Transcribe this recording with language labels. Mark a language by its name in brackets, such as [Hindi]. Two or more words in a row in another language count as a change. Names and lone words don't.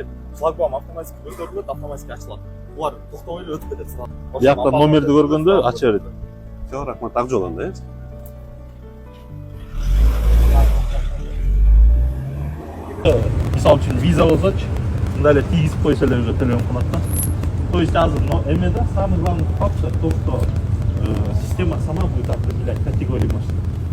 [Kyrgyz] Шлагбаум автоматически көтөрүлөт, автоматически ачылат. Булар токтобой эле өтүп кетет. Биякта номерди көргөндө ача берет. Жок, рахмат, ак жол анда, Мисалы үчүн виза болсочу, мындай эле тийгизип койсо эле уже төлөм кылат да. [Russian] То есть [Kyrgyz] азыр эмеде [Russian] самый главный фактор то, что система сама будет определять категорию машин.